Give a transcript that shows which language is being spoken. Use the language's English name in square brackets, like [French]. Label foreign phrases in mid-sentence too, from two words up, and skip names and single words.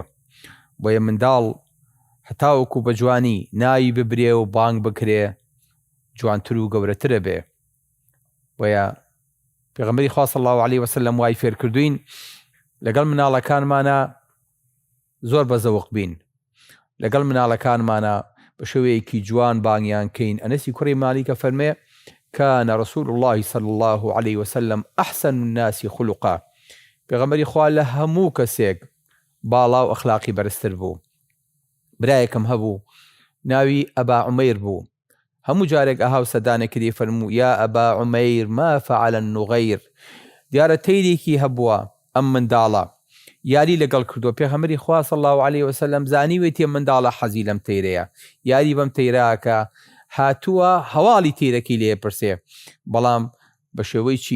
[Central Kurdish] بۆیە منداڵ هەتاوەکو بە جوانی ناوی ببرێ و بانگ بکرێ جوانتر و گەورەترە بێ. بۆیە پێغەمبەری خوا [Arabic] صلی الله علیه وسلم [Central Kurdish] وای فێر کردوین لەگەڵ مناڵەکانمانە زۆر بەزەوق بین، لەگەڵ مناڵەکانمانە بە شێوەیەکی جوان بانگیان کەین. ئەنەسی کوڕی مالیکە فەرمێ [Arabic] كان رسول الله صلى الله عليه وسلم أحسن الناس خلقا. [Central Kurdish] پێغەمبەری خوا لە هەموو کەسێک باڵا و ئەخلاقی بەرزتر بوو. برایەکەم هەبوو ناوی ئەبا عومەیر بوو، هەموو جارێک ئەهاو سەدانەکردی فەرموو [Arabic] یا ئەبا عومەیر ما فعل النغەیر. [Central Kurdish] دیارە تەیرێکی هەبووە ئەم منداڵە یاری لەگەڵ کردووە. پێغەمبەری خوا [Arabic] صلی الله علیه وسلم [Central Kurdish] زانیوێتی ئەم منداڵە حەزی لەم تەیرەیە، یاری بەم تەیراکە هاتووە هەواڵی تیرەکەی لێ پرسێ، بەڵام بە شێوەی چی؟